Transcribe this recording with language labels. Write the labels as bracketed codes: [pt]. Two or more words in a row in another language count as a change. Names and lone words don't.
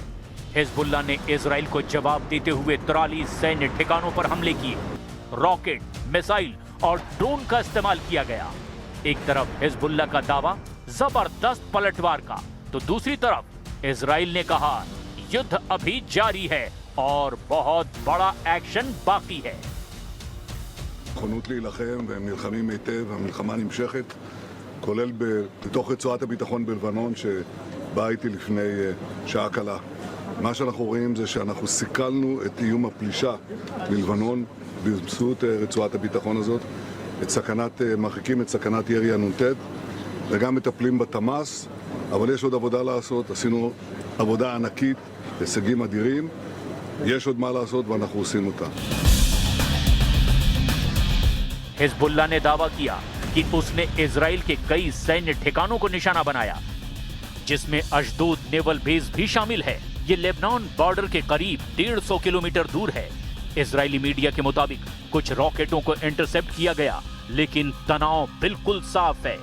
[hi] हिजबुल्लाह ने इजराइल को जवाब देते हुए 43 सैन्य ठिकानों पर हमले किए। रॉकेट, मिसाइल और ड्रोन का इस्तेमाल किया गया। एक तरफ हिजबुल्लाह का दावा जबरदस्त पलटवार का, तो दूसरी तरफ इजराइल ने कहा युद्ध अभी जारी है और बहुत बड़ा एक्शन बाकी है। [he] נכונות להילחם והם נלחמים היטב, המלחמה נמשכת, כולל בתוך רצועת הביטחון בלבנון שבאה איתי לפני שעה קלה. מה שאנחנו רואים זה שאנחנו סיכלנו את איום הפלישה מלבנון באמצעות רצועת הביטחון הזאת, מרחיקים את סכנת ירי הנ"ט וגם מטפלים בתמ"ס, אבל יש עוד עבודה לעשות, עשינו עבודה ענקית, הישגים אדירים, יש עוד מה לעשות ואנחנו עושים אותה. [hi] हिजबुल्लाह ने दावा किया कि उसने इजराइल के कई सैन्य ठिकानों को निशाना बनाया, जिसमें अशदोद [en] naval base [hi] भी शामिल है। ये लेबनान बॉर्डर के करीब 150 किलोमीटर दूर है। इजरायली मीडिया के मुताबिक कुछ रॉकेटों को इंटरसेप्ट किया गया, लेकिन तनाव बिल्कुल साफ है।